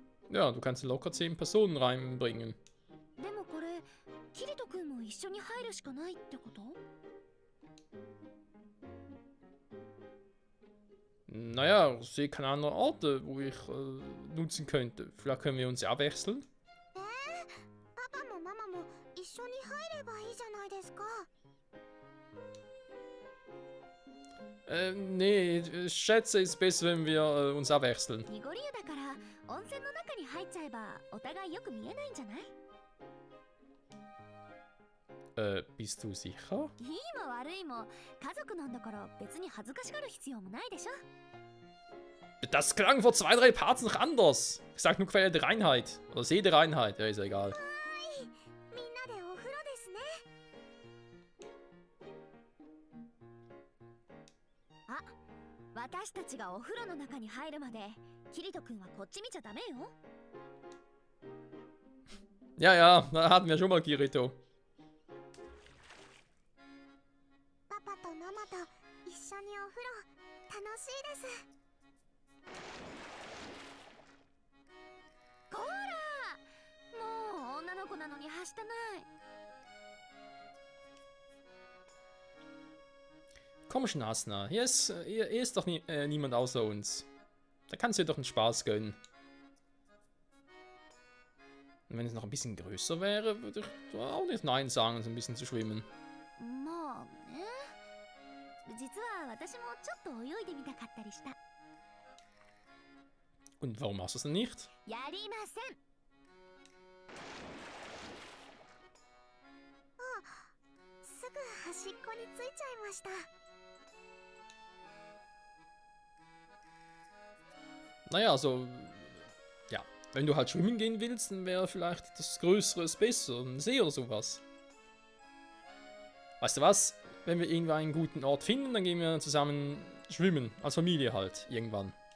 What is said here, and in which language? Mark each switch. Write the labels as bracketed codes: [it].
[de] Ja, du kannst locker 10 Personen reinbringen. [ja] でもこれ、キリト君も一緒に入るしかないってこと？ [de] Naja, ich sehe keine anderen Orte, wo ich nutzen könnte. Vielleicht können wir uns ja abwechseln. [ja] パパもママも一緒に入ればいいじゃないですか。 [de] Nee, ich schätze, es ist besser, wenn wir uns abwechseln. [ja] 濁り湯だから温泉の中に入っちゃえばお互いよく見えないんじゃない？ [de] Bist du sicher? [ja] いいも悪いも家族なんだから別に恥ずかしがる必要もないでしょ。 [de] Das klang vor 2, 3 Parts noch anders. Ich sag nur Quelle der Reinheit. Oder See der Reinheit. Ja, ist ja egal. [ja] みんなでお風呂ですね。あ、私たちがお風呂の中に入るまでキリト君はこっち見ちゃダメよ。 [de] Ja, ja, da hatten wir schon mal Kirito. [ja] パパとママと一緒にお風呂楽しいです。こら！もう女の子なのにはしたない。 [de] Komm schon, Asna. Hier ist doch niemand außer uns. Da kannst du dir doch einen Spaß gönnen. Und wenn es noch ein bisschen größer wäre, würde ich auch nicht Nein sagen, so ein bisschen zu schwimmen. [ja] まあね。実は私もちょっと泳いでみたかったりした。 [de] Und warum machst du es denn nicht? [ja] やりません。すぐ端っこについちゃいました。 [de] Naja, also, ja, wenn du halt schwimmen gehen willst, dann wäre vielleicht das Größere besser, ein See oder sowas. Weißt du was? Wenn wir irgendwann einen guten Ort finden, dann gehen wir zusammen schwimmen, als Familie halt, irgendwann.